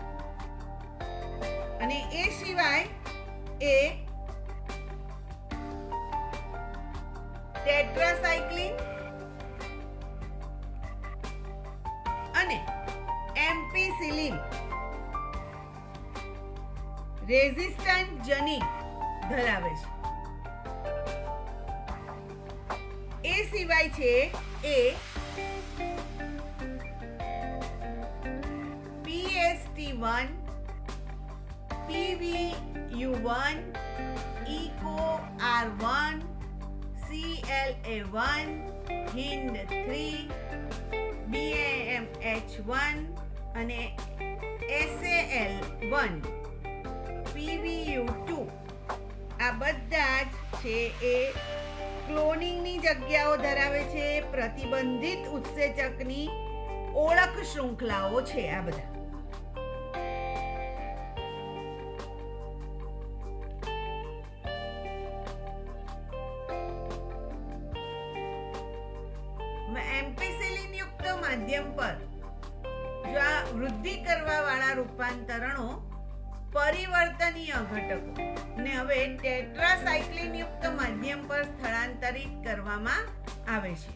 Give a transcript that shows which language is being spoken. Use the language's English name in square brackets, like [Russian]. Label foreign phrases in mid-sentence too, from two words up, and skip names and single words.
[Gujarati] અને એ સિવાય એ ટેટ્રાસાયક્લિન અને એમ્પિસિલિન રેઝિસ્ટન્ટ જનીન ધરાવે છે. એ સિવાય છે એ PST1, PVU1, EcoR1, CLA1, HIND3, BAMH1 અને SAL1, PVU2 આ બધા જ છે એ ક્લોનિંગની જગ્યાઓ ધરાવે છે. પ્રતિબંધિત ઉત્સેચકની ઓળખ શૃંખલાઓ છે આ બધા. એમ્પિસિલિન યુક્ત માધ્યમ પર જો આ વૃદ્ધિ કરવા વાળા રૂપાંતરણો પરિવર્તનીય ઘટકો ને હવે ટેટ્રાસાયક્લિન યુક્ત માધ્યમ પર સ્થળાંતરિત કરવામાં આવે છે.